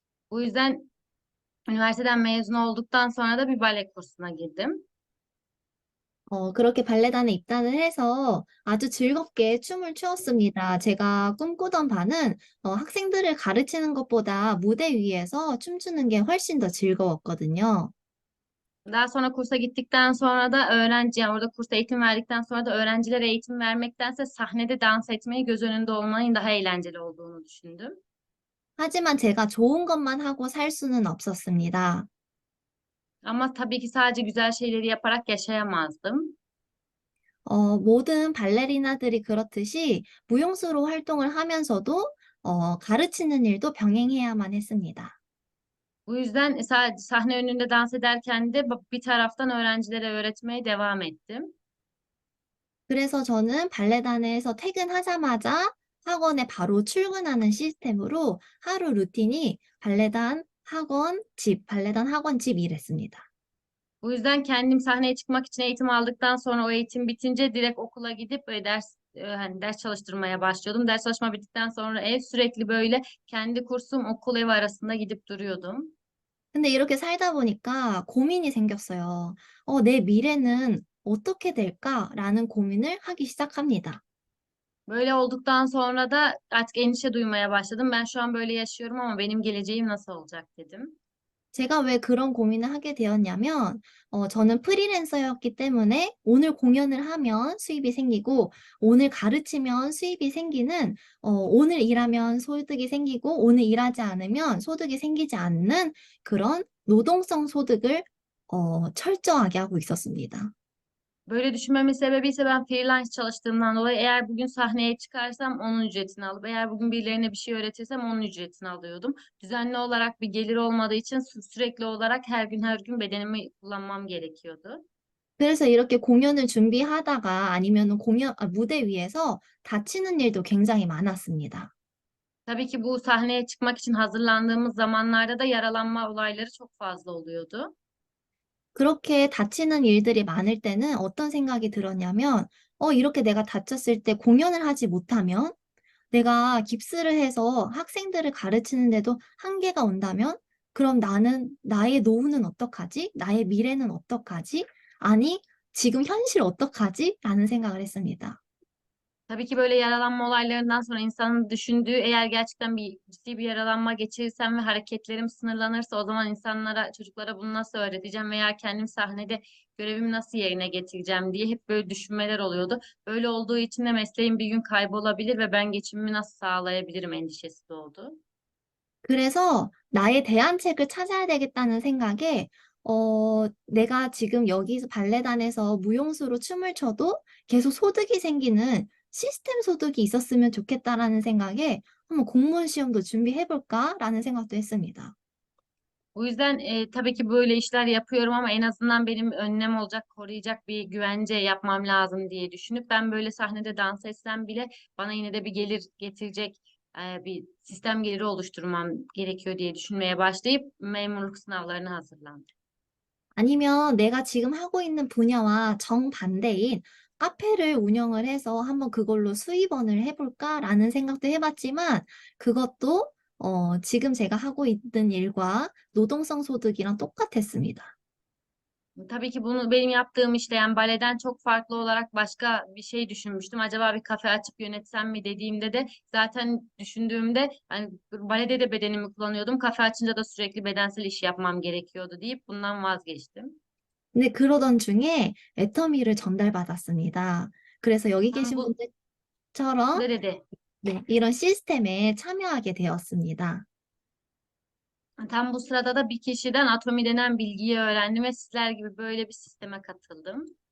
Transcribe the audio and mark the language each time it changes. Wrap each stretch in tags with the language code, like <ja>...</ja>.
<tr>Bu yüzden üniversiteden mezun olduktan sonra da bir bale kursuna girdim.</tr> <ko>그렇게 발레단에 입단을 해서 아주 즐겁게 춤을 추었습니다. 제가 꿈꾸던 바는 학생들을 가르치는 것보다 무대 위에서 춤추는 게 훨씬 더 즐거웠거든요.</ko> <tr>Daha sonra kursa gittikten sonra da yani orada kursa eğitim verdikten sonra da öğrencilere eğitim vermektense sahnede dans etmeyi göz önünde olmanın daha eğlenceli olduğunu düşündüm.</tr> <ko>하지만 제가 좋은 것만 하고 살 수는 없었습니다.</ko> <tr>Ama tabii ki sadece güzel şeyleri yaparak yaşayamazdım.</tr> <ko>모든 발레리나들이 그렇듯이 무용수로 활동을 하면서도 가르치는 일도 병행해야만 했습니다.</ko> <tr>Bu yüzden sadece sahne önünde dans ederken de bir taraftan öğrencilere öğretmeye devam ettim.</tr> <ko>그래서 저는 발레단에서 퇴근하자마자 학원에 바로 출근하는 시스템으로 하루 루틴이 발레단 학원, 집, 발레단 학원, 집 일했습니다.</ko> <tr>Bu yüzden kendim sahneye çıkmak için eğitim aldıktan sonra o eğitim bitince direkt okula gidip hani ders çalıştırmaya başlıyordum. Ders çalışma bittikten sonra ev sürekli böyle kendi kursum okul ev arasında gidip duruyordum.</tr> <ko>근데 이렇게 살다 보니까 고민이 생겼어요. 내 미래는 어떻게 될까라는 고민을 하기 시작합니다.</ko> <tr>Böyle olduktan sonra da artık endişe duymaya başladım. Ben şu an böyle yaşıyorum ama benim geleceğim nasıl olacak dedim.</tr> <ko>제가 왜 그런 고민을 하게 되었냐면, 저는 프리랜서였기 때문에 오늘 공연을 하면 수입이 생기고, 오늘 가르치면 수입이 생기는, 오늘 일하면 소득이 생기고, 오늘 일하지 않으면 sodık 생기지 않는 그런 노동성 소득을 철저하게 하고 있었습니다.</ko> <tr>Böyle düşünmemin sebebi ise ben freelance çalıştığımdan dolayı eğer bugün sahneye çıkarsam onun ücretini alıp eğer bugün birilerine bir şey öğretirsem onun ücretini alıyordum. Düzenli olarak bir gelir olmadığı için sürekli olarak her gün bedenimi kullanmam gerekiyordu.</tr> <ko>그래서 이렇게 공연을 준비하다가 아니면은 무대 위에서 다치는 일도 굉장히 많았습니다.</ko> <tr>Tabii ki bu sahneye çıkmak için hazırlandığımız zamanlarda da yaralanma olayları çok fazla oluyordu.</tr> <ko>그렇게 다치는 일들이 많을 때는 어떤 생각이 들었냐면, 이렇게 내가 다쳤을 때 공연을 하지 못하면, 내가 깁스를 해서 학생들을 가르치는데도 한계가 온다면, 그럼 나의 노후는 어떡하지? 나의 미래는 어떡하지? 아니, 지금 현실 어떡하지? 라는 생각을 했습니다.</ko> <tr>Tabii ki böyle yaralanma olaylarından sonra insanın düşündüğü eğer gerçekten ciddi bir yaralanma geçirirsem ve hareketlerim sınırlanırsa o zaman çocuklara bunu nasıl öğreteceğim veya kendim sahnede görevimi nasıl yerine getireceğim diye hep böyle düşünmeler oluyordu. Böyle olduğu için de mesleğim bir gün kaybolabilir ve ben geçimimi nasıl sağlayabilirim endişesi doğdu.</tr> <ko>그래서 나의 대안책을 찾아야 되겠다는 생각에, 내가 지금 여기서 발레단에서 무용수로 춤을 춰도 계속 소득이 생기는 시스템 소득이 있었으면 좋겠다라는 생각에 한번 공무원 시험도 준비해볼까라는 생각도 했습니다.</ko> <tr>Bu yüzden tabii ki böyle işler yapıyorum ama en azından benim önlem olacak, koruyacak bir güvence yapmam lazım diye düşünüp ben böyle sahnede dans etsem bile bana yine de bir gelir getirecek bir sistem geliri oluşturmam gerekiyor diye düşünmeye başlayıp memurluk sınavlarına hazırlandım.</tr> <ko>아니면 내가 지금 하고 있는 분야와 정반대인 카페를 운영을 해서 한번 그걸로 수입원을 해볼까라는 생각도 해봤지만 그것도 지금 제가 hago 있는 일과 노동성 소득이랑 똑같았습니다.</ko> <tr>Tabii ki bunu benim yaptığım işte yani baleden çok farklı olarak başka bir şey düşünmüştüm. Acaba bir kafe açıp yönetsem mi dediğimde de zaten düşündüğümde hani balede de bedenimi kullanıyordum. Kafe açınca da sürekli bedensel iş yapmam gerekiyordu deyip bundan vazgeçtim.</tr> <ko>근데 그러던 중에 애터미를 전달받았습니다. 그래서 여기</ko> <tr>Tam</tr> <ko>계신</ko> <tr>bu</tr> <ko>분들처럼</ko> <tr>dedi.</tr> <ko>네, 이런 시스템에 참여하게 되었습니다.</ko> <tr>Tam bu sırada da bir kişiden atomi denen bilgiyi öğrendim ve sizler gibi böyle bir sisteme katıldım.</tr>